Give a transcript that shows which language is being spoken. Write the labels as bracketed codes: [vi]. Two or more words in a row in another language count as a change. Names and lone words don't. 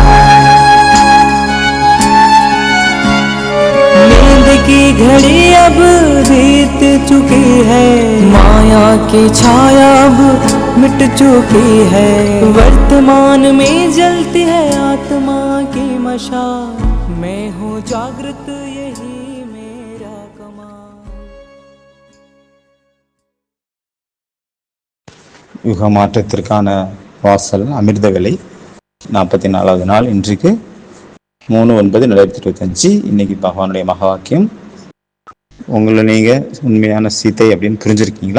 [hi] नींद की घड़ी अब बीत चुकी है, माया की छाया अब मिट चुकी है। वर्तमान में जलती है आत्मा की मशाल, मैं हूँ जागृत यही मेरा कमाल। [ta] யுக மாற்றத்திற்கான வாசல் அமிர்தவேளை 44வது நாள். இன்றைக்கு 3/9/2025. இன்னைக்கு பகவானுடைய மகா வாக்கியம். உங்களை நீங்கள் உண்மையான சீதை அப்படின்னு புரிஞ்சிருக்கீங்களா?